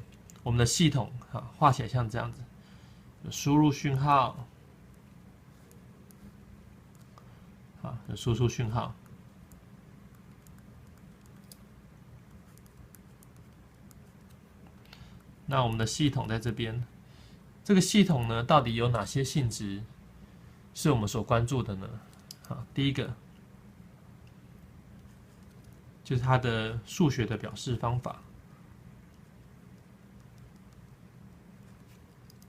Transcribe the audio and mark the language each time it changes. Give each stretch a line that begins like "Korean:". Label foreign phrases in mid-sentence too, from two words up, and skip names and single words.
Chinese: 我們的系統畫起來像這樣子，有輸入訊號，有輸出訊號。那我們的系統在這邊，這個系統呢，到底有哪些性質是我們所關注的呢？第一個就是它的數學的表示方法。